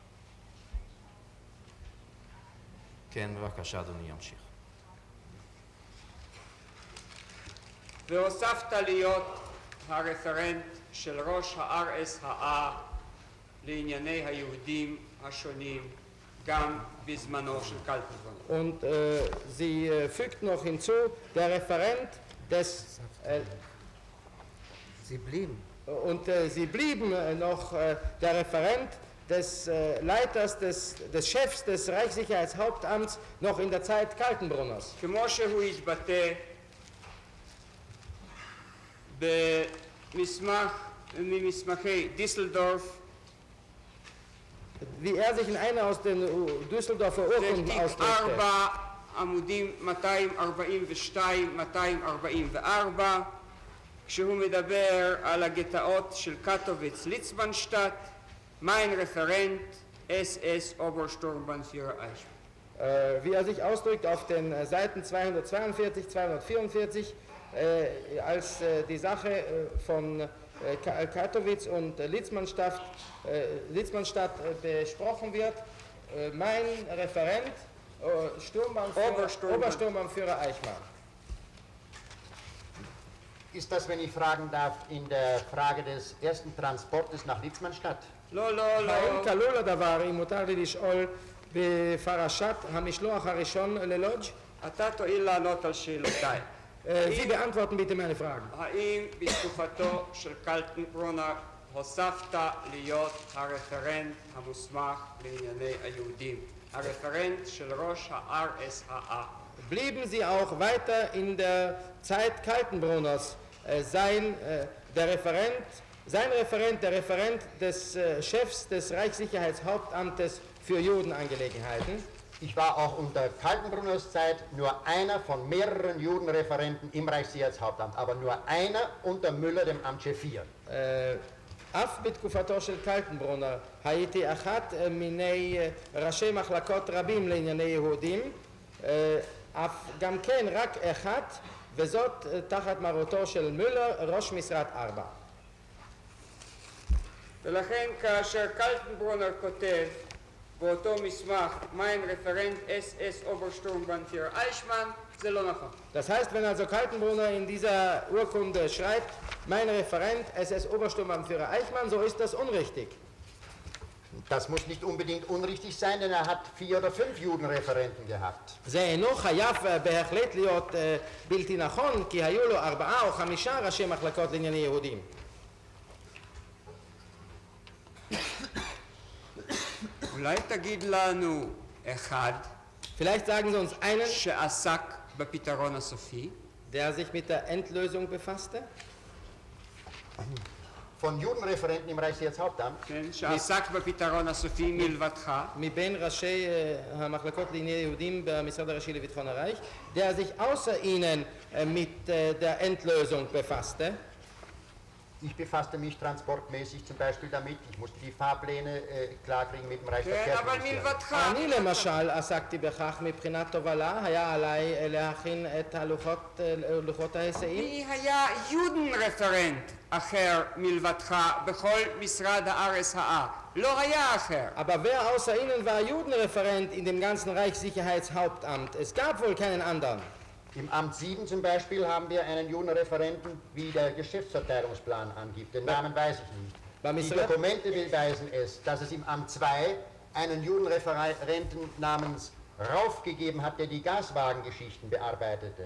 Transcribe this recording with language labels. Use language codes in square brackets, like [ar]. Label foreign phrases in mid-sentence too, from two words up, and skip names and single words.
[he] כן, בבקשה, אדוני, ימשיך. והוספת להיות הרפרנט של ראש ה-RSHA לענייני היהודים השונים, גם בזמנו של קלטנברג. [de] Und sie fügt noch hinzu, der Referent des... Sie blieben. Und sie blieben noch der Referent des Leiters, des Chefs des Reichssicherheitshauptamts noch in der Zeit Kaltenbrunners. [he] כמו שהוא התבטא ממסמכי דיסלדורף, [de] Wie er sich in einer aus den Düsseldorfer [he] זה [de] Urkunden [he] תיק [de] ausdrückte. [he] 4, עמודים 242, 244, כשהוא מדבר על הגטאות של קטוביץ ליצבנשטט, [de] mein Referent SS Obersturmbannführer Eichmann. Wie er sich ausdrückt auf den Seiten 242, 244, als die Sache von Katowice und Litzmannstadt besprochen wird, mein Referent, Obersturmbannführer Eichmann. Ist das, wenn ich fragen darf, in der Frage des ersten Transportes nach Litzmannstadt? [he] לא, לא, לא. האם כלול הדבר, אם מותר לי לשאול, בפרשת המשלוח הראשון ללודג'. אתה תואיל לענות על שאלותיי. [de] Sie beantworten bitte meine Fragen. [he] האם בתקופתו של קלטנברונר הוספת להיות הרפרנט המוסמך לענייני היהודים, הרפרנט של ראש ה-RSHA? [de] Blieben Sie auch weiter in der Zeit Kaltenbronners sein Referent, der Referent des Chefs des Reichssicherheitshauptamtes für Judenangelegenheiten? Ich war auch unter Kaltenbruners Zeit nur einer von mehreren Judenreferenten im Reichssicherheitshauptamt, aber nur einer unter Müller, dem Amtschef 4. [he] אף בתקופתו של קלטנברונר הייתי אחת מיני ראשי מחלקות רבים לענייני יהודים, אף גם כן רק אחד, וזאת תחת מרותו של מולר, ראש משרד 4. ולכן כאשר קלטנברונר כותב באותו מסמך [de] mein Referent SS Obersturmbannführer Eichmann, [he] זה לא נכון. [de] Das heißt, wenn also Kaltenbrunner in dieser Urkunde schreibt, mein Referent SS Obersturmbannführer Eichmann, so ist das unrichtig. Das muss nicht unbedingt unrichtig sein, denn er hat 4 oder 5 Judenreferenten gehabt. [he] זה אינו חייב בהחלט להיות בלתי נכון, כי היו לו 4 או 5 ראשי מחלקות לענייני יהודים. אולי תגיד לנו אחד [de] Vielleicht sagen Sie uns einen, [he] שעסק בפתרון הסופי, [de] der sich mit der Endlösung befasste, Von Judenreferenten im Reichssicherheitshauptamt. [he] כן, שעסק בפתרון הסופי מלבדך, מבין ראשי המחלקות לענייני יהודים במשרד הראשי לביטחון הרייך, [de] der sich außer Ihnen mit der Endlösung befasste. Ich befasste mich transportmäßig zum Beispiel damit. Ich musste die Fahrpläne klarkriegen mit dem [he] כן, אבל [de] Reichsverkehrsministerium. [he] מלבדך. אני למשל עסקתי בכך מבחינת תובלה, היה עליי להכין את לוחות ההיסעים. מי היה יודן-רפרנט אחר מלבדך בכל משרד ה-RSHA? לא היה אחר. [de] Aber wer außer Ihnen war Judenreferent in dem ganzen Reichssicherheitshauptamt? Es gab wohl keinen anderen. Im Amt 7 zum Beispiel haben wir einen Judenreferenten, wie der Geschäftsverteilungsplan angibt. Den Namen weiß ich nicht. Die Dokumente beweisen es, dass es im Amt 2 einen Judenreferenten namens Rauf gegeben hat, der die Gaswagengeschichten bearbeitete.